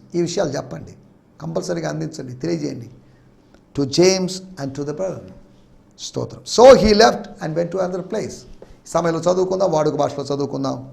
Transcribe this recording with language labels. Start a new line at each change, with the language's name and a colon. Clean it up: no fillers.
Telugu: ఈ విషయాలు చెప్పండి, కంపల్సరీగా అందించండి, తెలియజేయండి.
English: To James and to the brother. స్తోత్రం. So he left and went to another place.
Telugu: సమయంలో చదువుకుందాం, వాడుక భాషలో చదువుకుందాం.